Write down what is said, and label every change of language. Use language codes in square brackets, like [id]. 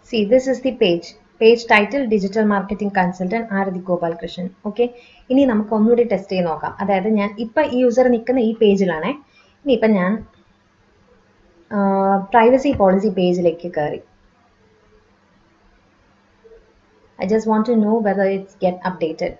[en] This is the page title digital marketing consultant Arathi Gopalakrishnan. [ml] Okay, ഇനി നമുക്ക് ഒന്നുകൂടി test ചെയ്ത് നോക്കാം. അതായത് ഞാൻ ഇപ്പം ഈ യൂസർ നിൽക്കുന്ന ഈ പേജിലാണേ. ഇനിയിപ്പം ഞാൻ പ്രൈവസി പോളിസി പേജിലേക്ക് കയറി. [en] I just want to know whether it's get updated.